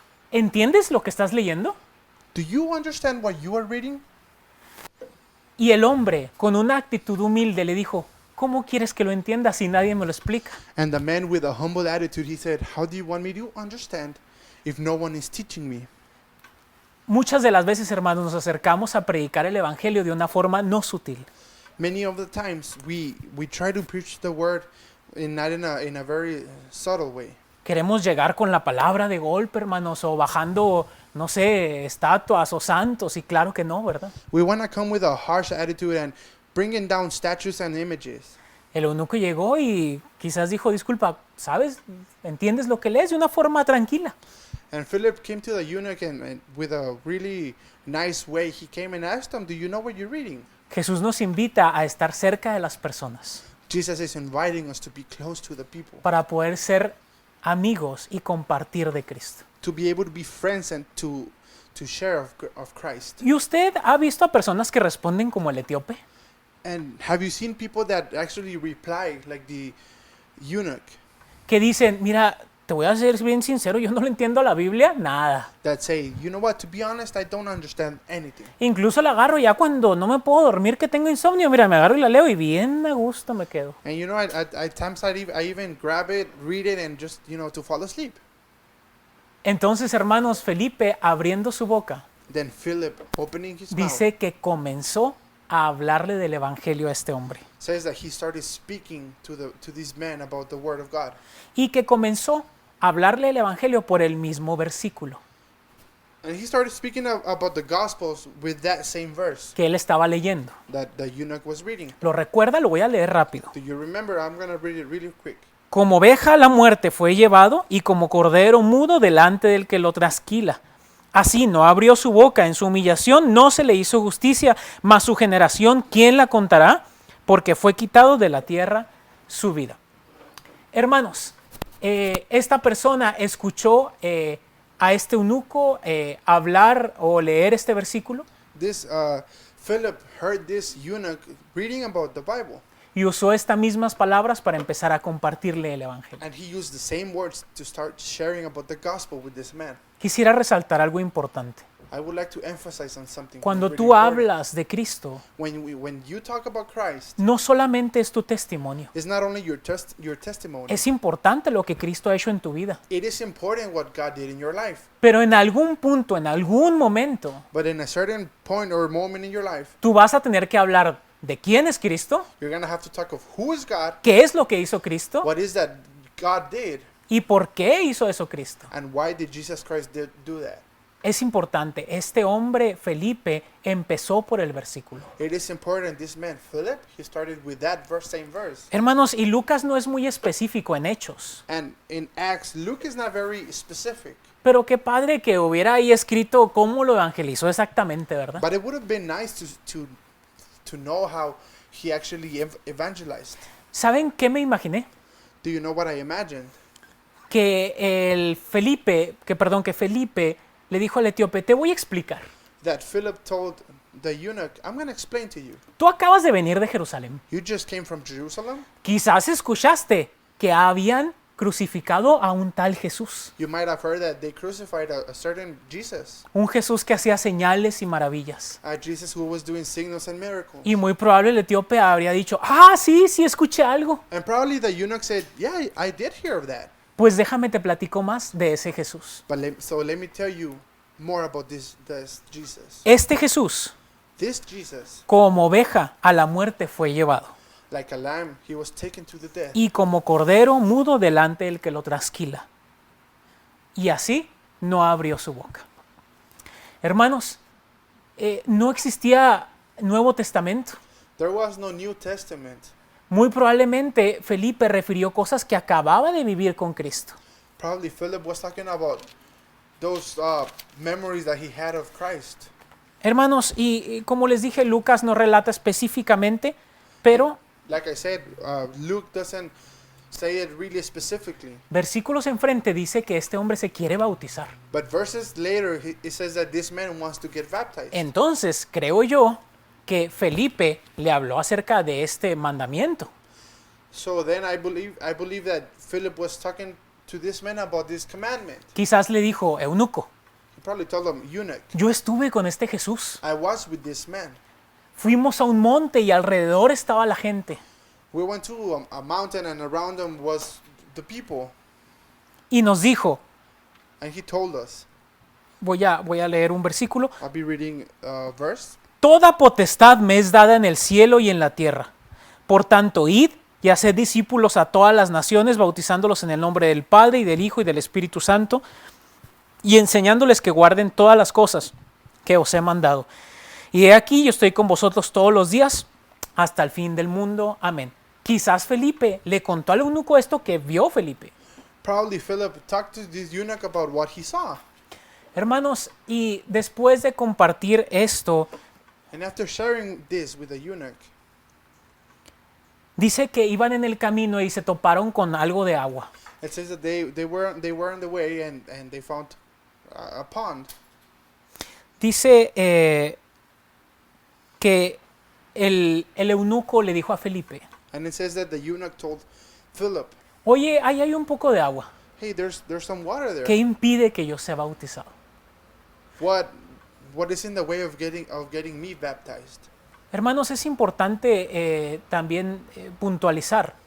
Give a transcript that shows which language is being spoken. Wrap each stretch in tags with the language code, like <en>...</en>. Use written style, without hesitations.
<es>¿Entiendes lo que estás leyendo?</es> <en>Do you understand what you are reading?</en> <es>Y el hombre, con una actitud humilde, le dijo, ¿cómo quieres que lo entienda si nadie me lo explica?</es> <en>And the man with a humble attitude, he said, how do you want me to understand if no one is teaching me?</en> <es>Muchas de las veces, hermanos, nos acercamos a predicar el Evangelio de una forma no sutil.</es> <en>Many of the times we try to preach the word not in a very subtle way.</en> <es>Queremos llegar con la palabra de golpe, hermanos, o bajando, no sé, estatuas o santos, y claro que no, ¿verdad?</es> <en>We want to come with a harsh attitude and bringing down statues and images.</en> <es>El eunuco llegó y quizás dijo, disculpa, ¿sabes? ¿Entiendes lo que lees? De una forma tranquila.</es> <en>And Philip came to the eunuch and with a really nice way, he came and asked him, do you know what you're reading?</en> <es>Jesús nos invita a estar cerca de las personas</es> <en>Jesus is inviting us to be close to the people,</en> <es>para poder ser amigos y compartir de Cristo.</es> <en>to be able to be friends and to share of Christ.</en> <es>¿Y usted ha visto a personas que responden como el etíope?</es> <en>And have you seen people that actually reply like the eunuch,</en> <es>Que dicen, mira, te voy a ser bien sincero, yo no le entiendo a la Biblia, nada.</es> <en>that say, you know what, to be honest, I don't understand anything.</en> <es>Incluso la agarro ya cuando no me puedo dormir, que tengo insomnio, mira, me agarro y la leo y bien a gusto me quedo.</es> <en>And you know, at times I even grab it, read it, and just, to fall asleep.</en> <es>Entonces, hermanos, Felipe, abriendo su boca,</es> <en>Then Philip, opening his mouth,</en> <es>dice que comenzó a hablarle del Evangelio a este hombre.</es> <en>says that he started speaking to these men about the word of God.</en> <es>Y que comenzó a hablarle del Evangelio por el mismo versículo</es> <en>And he started speaking about the Gospels with that same verse</en> <es>que él estaba leyendo.</es> <en>that the eunuch was reading.</en> <es>¿Lo recuerda? Lo voy a leer rápido.</es> <en>Do you remember? I'm going to read it really quick.</en> <es>Como oveja a la muerte fue llevado y como cordero mudo delante del que lo trasquila. Así no abrió su boca en su humillación, no se le hizo justicia, mas su generación, ¿quién la contará? Porque fue quitado de la tierra su vida. Hermanos, esta persona escuchó a este eunuco hablar o leer este versículo</es> <en>This Philip heard this eunuch reading about the Bible,</en> <es>y usó estas mismas palabras para empezar a compartirle el Evangelio.</es> <en>and he used the same words to start sharing about the gospel with this man.</en> <es>Quisiera resaltar algo importante.</es> <en>I would like to emphasize on something.</en> <es>Cuando</es> <en>really</en> <es>tú</es> <en>important.</en> <es>hablas de Cristo,</es> <en>When you talk about Christ,</en> <es>no solamente es tu testimonio,</es> <en>it's not only your testimony.</en> <es>es importante lo que Cristo ha hecho en tu vida.</es> <en>It is important what God did in your life.</en> <es>Pero en algún punto, en algún momento,</es> <en>But in a certain point or moment in your life,</en> <es>tú vas a tener que hablar de quién es Cristo,</es> <en>you're going to have to talk of who is God,</en> <es>qué es lo que hizo Cristo</es> <en>what is that God did,</en> <es>y por qué hizo eso Cristo.</es> <en>and why did Jesus Christ do that.</en> <es>Es importante, este hombre Felipe empezó por el versículo.</es> <en>It is important. This man, Philip, he started with that same verse.</en> <es>Hermanos, y Lucas no es muy específico en Hechos,</es> <en>And in Acts, Luke is not very specific.</en> <es>pero qué padre que hubiera ahí escrito cómo lo evangelizó exactamente, ¿verdad?</es> <en>But it would have been nice to know how he actually evangelized.</en> <es>¿Saben qué me imaginé?</es> <en>Do you know what I imagined?</en> <es>Que Felipe le dijo al etíope, te voy a explicar.</es> <en>That Philip told the eunuch, I'm going to explain to you.</en> <es>Tú acabas de venir de Jerusalén.</es> <en>You just came from Jerusalem.</en> <es>Quizás escuchaste que habían crucificado a un tal Jesús.</es> <en>You might have heard that they crucified a certain Jesus.</en> <es>Un Jesús que hacía señales y maravillas.</es> <en>A Jesus who was doing signals and miracles.</en> <es>Y muy probable el etíope habría dicho, ah, sí, escuché algo.</es> <en>And probably the eunuch said, yeah, I did hear of that.</en> <es>Pues déjame te platico más de ese Jesús.</es> <en>But let me tell you more about this Jesus.</en> <es>Este Jesús,</es> <en>This Jesus,</en> <es>como oveja a la muerte fue llevado.</es> <en>like a lamb, he was taken to the death.</en> <es>Y como cordero mudo delante del que lo trasquila. y así no abrió su boca. Hermanos, no existía Nuevo Testamento.</es> <en>There was no New Testament.</en> <es>Muy probablemente Felipe refirió cosas que acababa de vivir con Cristo.</es> <en>Probably Philip was talking about those memories that he had of Christ.</en> <es>Hermanos, y como les dije, Lucas no relata específicamente, pero</es> <en>Like I said, Luke doesn't say it really specifically.</en> <es>versículos enfrente dice que este hombre se quiere bautizar.</es> <en>But verses later, it says that this man wants to get baptized.</en> <es>Entonces, creo yo que Felipe le habló acerca de este mandamiento.</es> <en>So then I believe that Philip was talking to this man about this commandment.</en> <es>Quizás le dijo, eunuco,</es> <en>He probably told him, eunuch,</en> <es>yo estuve con este Jesús.</es> <en>I was with this man.</en> <es>Fuimos a un monte y alrededor estaba la gente.</es> <en>We went to a mountain and around him was the people.</en> <es>Y nos dijo,</es> <en>And he told us,</en> <es>voy a leer un versículo,</es> <en>I'll be reading a verse.</en> <es>toda potestad me es dada en el cielo y en la tierra. Por tanto, id y haced discípulos a todas las naciones, bautizándolos en el nombre del Padre y del Hijo y del Espíritu Santo, y enseñándoles que guarden todas las cosas que os he mandado. Y he aquí, yo estoy con vosotros todos los días, hasta el fin del mundo. Amén. Quizás Felipe le contó al eunuco esto que vio Felipe.</es> <en>Probably Philip talked to this eunuch about what he saw.</en> <es>Hermanos, y después de compartir esto,</es> <en>And after sharing this with the eunuch,</en> <es>dice que iban en el camino y se toparon con algo de agua.</es> <en>it says that they were on the way and they found a pond.</en> <es>Dice que el eunuco le dijo a Felipe,</es> <en>And it says that the eunuch told Philip,</en> <es>oye, ahí hay un poco de agua.</es> <en>hey, there's some water there.</en> <es>¿Qué impide que yo sea bautizado?</es> <en>What is in the way of getting me baptized?</en> <es>Hermanos, es importante también puntualizar</es>